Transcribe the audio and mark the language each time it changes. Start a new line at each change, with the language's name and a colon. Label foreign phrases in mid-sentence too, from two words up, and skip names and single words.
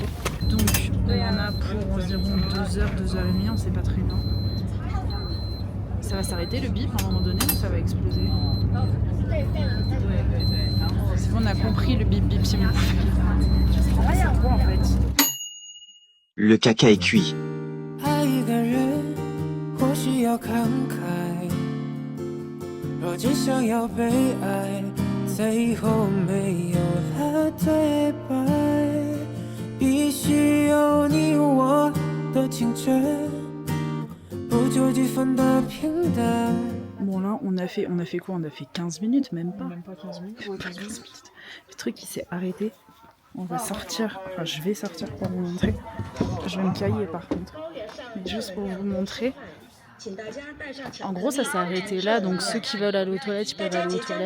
French: Donc on en a pour environ 2 heures, 2h30, on sait pas très bien. Ça va s'arrêter le bip à un moment donné ou ça va exploser? C'est bon, on a compris le bip bip, c'est bon. C'est trop en fait. Le caca est cuit.
Chinese: 爱一个人或许要慷慨，若只想要被爱，最后没有了对白，必须有你我的青春，不求几分的平淡。
French: Bon là on a fait quoi? On a fait 15 minutes, même pas. Même pas 15 minutes. Ouais, 15 minutes. Le truc il s'est arrêté. On va sortir, enfin je vais sortir pour vous montrer. Je vais me cailler par contre. Mais juste pour vous montrer. En gros ça s'est arrêté là, donc ceux qui veulent aller aux toilettes, ils peuvent aller aux toilettes.